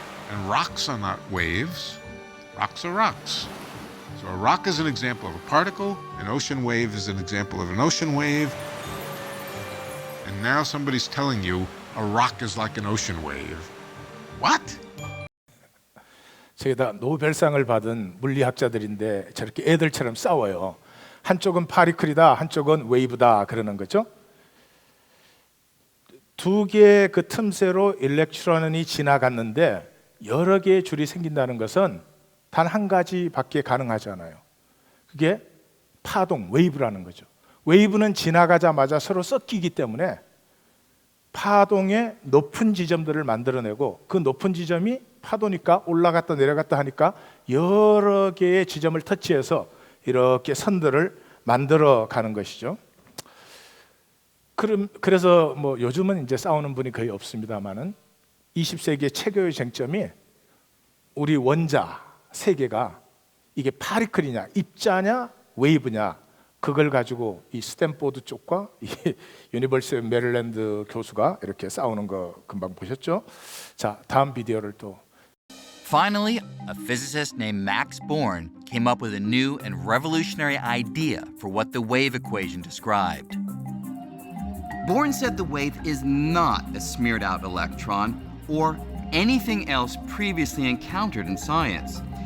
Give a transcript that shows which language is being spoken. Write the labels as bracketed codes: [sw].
[en] And rocks are not waves. Rocks are rocks. So a rock is an example of a particle, an ocean wave is an example of an ocean wave. And now somebody's telling you a rock is like an ocean wave. What? [ko] 저희 다 노벨상을 받은 물리학자들인데 저렇게 애들처럼 싸워요. 한쪽은 파리클이다, 한쪽은 웨이브다 그러는 거죠. 두 개의 그 틈새로 일렉트론이 지나갔는데 여러 개의 줄이 생긴다는 것은 단 한 가지밖에 가능하지 않아요. 그게 파동, 웨이브라는 거죠. 웨이브는 지나가자마자 서로 섞이기 때문에 파동의 높은 지점들을 만들어내고 그 높은 지점이 파도니까 올라갔다 내려갔다 하니까 여러 개의 지점을 터치해서 이렇게 선들을 만들어 가는 것이죠. 그래서 뭐 요즘은 이제 싸우는 분이 거의 없습니다만은 20세기의 최고의 쟁점이 우리 원자 세계가 이게 파리클이냐, 입자냐, 웨이브냐 그걸 가지고 이 스탠포드 쪽과 이 유니버시티 메릴랜드 교수가 이렇게 싸우는 거 금방 보셨죠? 자, 다음 비디오를 또. [en] Finally, a physicist named Max Born came up with a new and revolutionary idea for what the wave equation described. Born said the wave is not a smeared out electron or anything else previously encountered in science.